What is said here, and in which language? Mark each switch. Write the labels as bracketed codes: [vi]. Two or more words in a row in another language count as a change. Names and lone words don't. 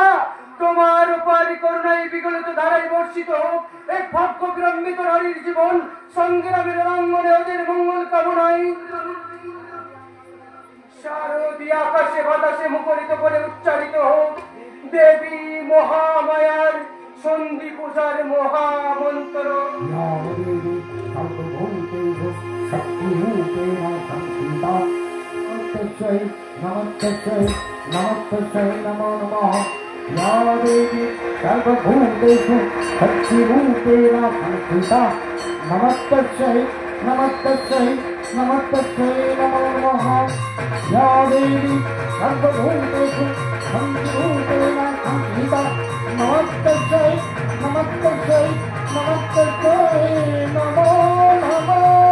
[bn] তোমার উপারি করুণায় বিগলিত ধারায় বর্ষিত হোক এই ভাগ্য বিলম্বিত নারীর জীবন, সংগ্রামের রঙ্গনে ওদের মঙ্গল কামনায় শারদীয়া আকাশে বাতাসে মুখরিত করে উচ্চারিত হোক দেবী মহামায়ার সন্ধি পূজার মহামন্ত্র। [sa] নমস্তে নমো নমঃ। या देवी सर्वभूतेषु शक्तिरूपेण संस्थिता नमस्तस्यै नमस्तस्यै नमस्तस्यै नमो नमः। या देवी सर्वभूतेषु शक्तिरूपेण संस्थिता नमस्तस्यै नमस्तस्यै नमस्तस्यै नमो नमः।